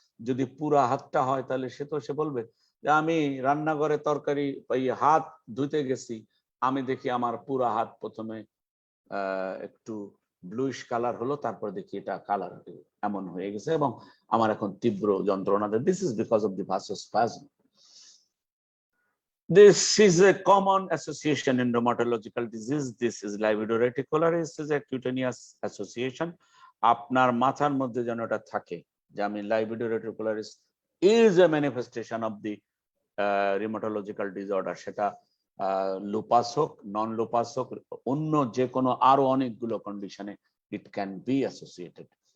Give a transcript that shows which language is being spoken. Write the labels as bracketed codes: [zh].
[bn] যদি পুরা হাতটা হয় তাহলে সে বলবে যে আমি রান্নাঘরে তরকারি হাত ধুতে গেছি, আমি দেখি আমার পুরা হাত প্রথমে একটু ব্লুইশ কালার হলো, তারপর দেখি এটা কালার এমন হয়ে গেছে এবং আমার এখন তীব্র যন্ত্রণা। [en] This is because of the vasospasm. This is a common association in dermatological disease. This is livido-reticularis, is a cutaneous association. [bn] আপনার মাথার মধ্যে যেন এটা থাকে যে আমি [en] livido-reticularis is a manifestation of the rheumatological disorder, [bn] সেটা লুপাস হোক, নন লুপাস হোক, অন্য যে কোনো আরো অনেকগুলো কন্ডিশনে [en] It can be associated.